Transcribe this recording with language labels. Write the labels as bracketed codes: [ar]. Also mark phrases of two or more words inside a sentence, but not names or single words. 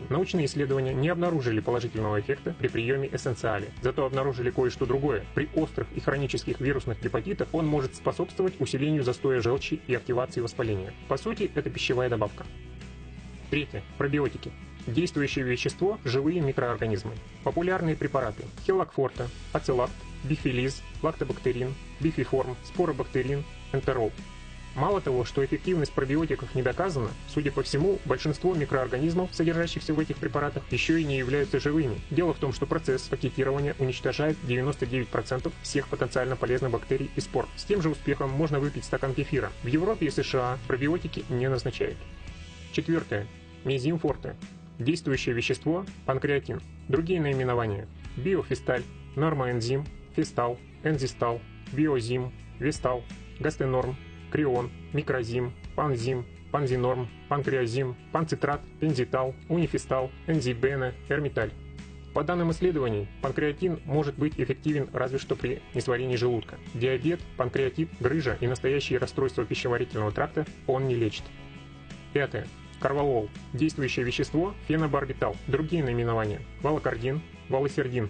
[ru] Научные исследования не обнаружили положительного эффекта при приеме эссенциали. Зато обнаружили кое-что другое. При острых и хронических вирусных гепатитах он может способствовать усилению застоя желчи и активации воспаления. По сути, это пищевая добавка. Третье. Пробиотики. Действующее вещество – живые микроорганизмы. Популярные препараты: хелакфорта, ацилакт, бифилиз, лактобактерин, бифиформ, споробактерин, энтерол. Мало того, что эффективность пробиотиков не доказана, судя по всему, большинство микроорганизмов, содержащихся в этих препаратах, еще и не являются живыми. Дело в том, что процесс пакетирования уничтожает 99% всех потенциально полезных бактерий и спор. С тем же успехом можно выпить стакан кефира. В Европе и США пробиотики не назначают. Четвертое. Мезимфорте. Действующее вещество – панкреатин. Другие наименования: биофисталь, нормоэнзим, фистал, энзистал, биозим, вестал, гастенорм, крион, микрозим, панзим, панзинорм, панкреозим, панцитрат, пензитал, унифистал, энзибена, эрмиталь. По данным исследований, панкреатин может быть эффективен разве что при несварении желудка. Диабет, панкреатит, грыжа и настоящие расстройства пищеварительного тракта он не лечит. Пятое. Корвалол. Действующее вещество – фенобарбитал. Другие наименования: валокардин, валосердин.